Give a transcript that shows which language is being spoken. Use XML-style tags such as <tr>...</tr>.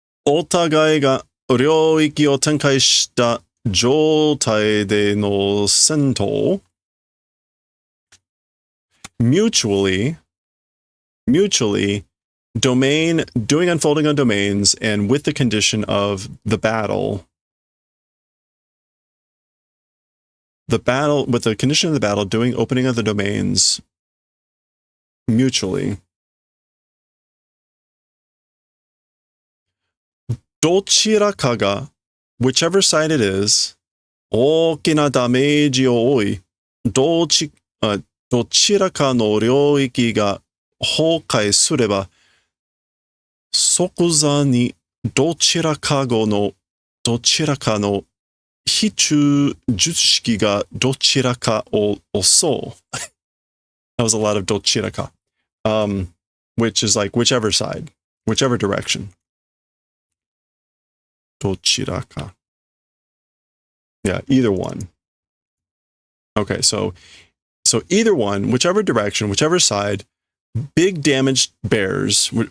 <ja>お互いが領域を展開した状態での戦闘</ja> <en>mutually, domain, doing unfolding on domains, and with the condition of the battle, with the condition of the battle, doing opening of the domains mutually.</en> <ja>どちらかが</ja> <en>whichever side it is,</en> <ja>大きなダメージを負い、どちらかの領域が崩壊すれば、即座にどちらかの非中術式がどちらかを襲う。</ja> <en>That was a lot of どちらか. Which is like whichever side, whichever direction. どちらか.Yeah, either one. Okay, so either one, whichever direction, whichever side, big damage bears.</en>